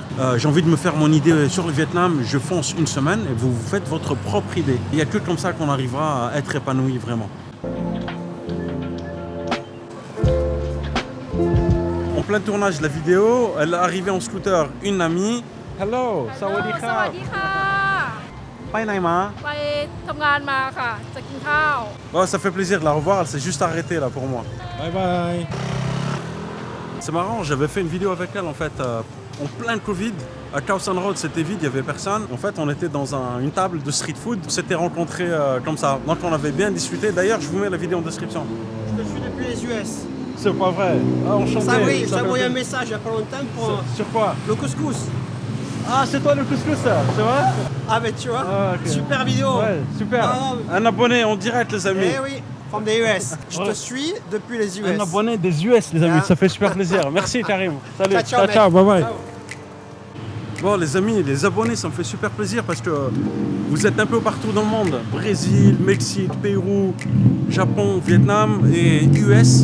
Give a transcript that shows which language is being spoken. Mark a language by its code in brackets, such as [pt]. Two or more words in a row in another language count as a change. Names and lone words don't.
[fr] J'ai envie de me faire mon idée sur le Vietnam, je fonce une semaine et vous faites votre propre idée. Il n'y a que comme ça qu'on arrivera à être épanoui vraiment. En plein tournage de la vidéo, elle est arrivée en scooter, une amie. Hello, [th] สวัสดีค่ะ. สวัสดีค่ะ ไปไหนมา ไปทำงานมาค่ะ จะกินข้าว [fr] Oh, ça fait plaisir de la revoir, elle s'est juste arrêtée là pour moi. [en] Bye bye. [fr] C'est marrant, j'avais fait une vidéo avec elle en fait en plein Covid. À Khao San Road, c'était vide, il n'y avait personne. En fait, on était dans une table de street food. On s'était rencontrés comme ça. Donc on avait bien discuté. D'ailleurs, je vous mets la vidéo en description. Je te suis depuis les US. C'est pas vrai. Ah, enchanté. Ça oui, Ça j'ai envoyé un fait- message il y a pas longtemps pour Sur quoi? le couscous. Ah, c'est toi le couscous, ça, c'est vrai? Ah ben tu vois, Ah, ok. super vidéo. Ouais, super. Ah, Un abonné en direct, les amis. Eh oui, [en] from the US. [fr] Je te suis depuis les US. Un abonné des US, les amis, Ah. ça fait super plaisir. Merci Karim. Salut. [it] Ciao, ciao, mec. [en] bye bye. [fr] Ciao. Bon, les amis, les abonnés, ça me fait super plaisir parce que vous êtes un peu partout dans le monde. Brésil, Mexique, Pérou, Japon, Vietnam et US.